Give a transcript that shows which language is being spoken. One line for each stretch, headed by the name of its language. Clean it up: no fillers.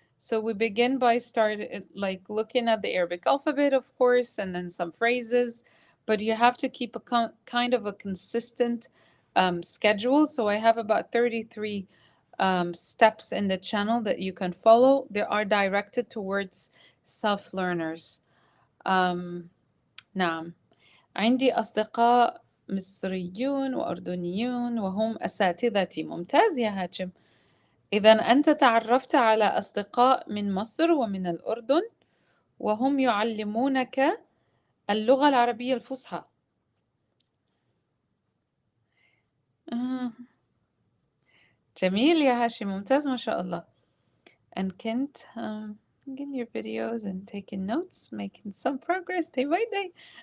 English: So we begin by like looking at the Arabic alphabet, of course, and then some phrases, but you have to keep a kind of a consistent schedule. So I have about 33 steps in the channel that you can follow. They are directed towards self-learners.
Arabic: نعم، عندي أصدقاء مصريون وأردنيون وهم أساتذتي. ممتاز يا هاشم. إذا أنت تعرفت على أصدقاء من مصر ومن الأردن وهم يعلمونك اللغة العربية الفصحى. آه. جميل يا هاشم، ممتاز ما شاء الله.
English: And Kent, getting your videos and taking notes, making some progress day by day.